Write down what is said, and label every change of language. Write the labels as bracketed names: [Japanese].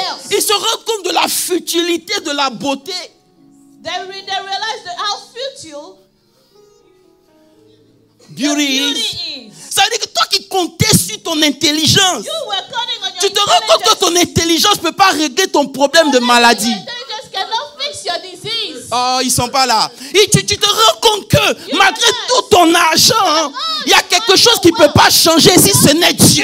[French] Ils se rendent compte de la futilité, de la beauté. [English] They realize how futile Beauty is. beauty is. [French] Ça veut dire que toi qui comptais sur ton intelligence, [English] You were counting on your [French] tu te rends compte que ton intelligence ne peut pas régler ton problème de maladie. [English] Your intelligence cannot fix your disease. [French] Oh, ils sont pas là. Et tu te rends compte que malgré tout ton argent, hein, il y a quelque chose qui ne peut pas changer si ce n'est Dieu.